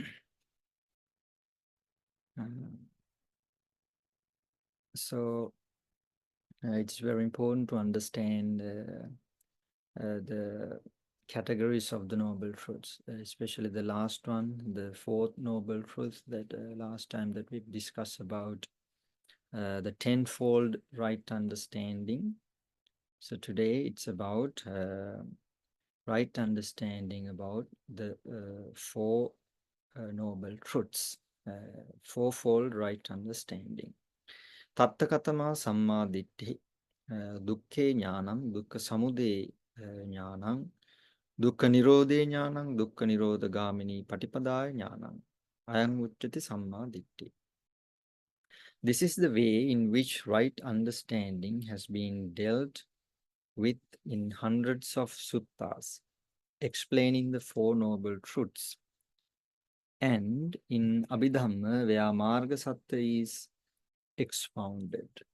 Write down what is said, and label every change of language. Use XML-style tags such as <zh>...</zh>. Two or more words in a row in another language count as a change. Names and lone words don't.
<en>It's very important to understand the categories of the noble truths, especially the last one, the fourth noble truth that last time that we discussed about the tenfold right understanding. So today it's about right understanding about the four noble truths, fourfold right understanding.</en> <pi>Tattakatama samma ditti, dukkhe jnanam, dukkha samude jnanam, dukkha nirodhe jnanam, dukkha nirodha gamini patipadaya jnanam, ayam uchyate samma ditti.</pi> <en>This is the way in which right understanding has been dealt with in hundreds of suttas, explaining the Four Noble Truths. And in Abhidhamma, where Marga Sattva is expounded.</en>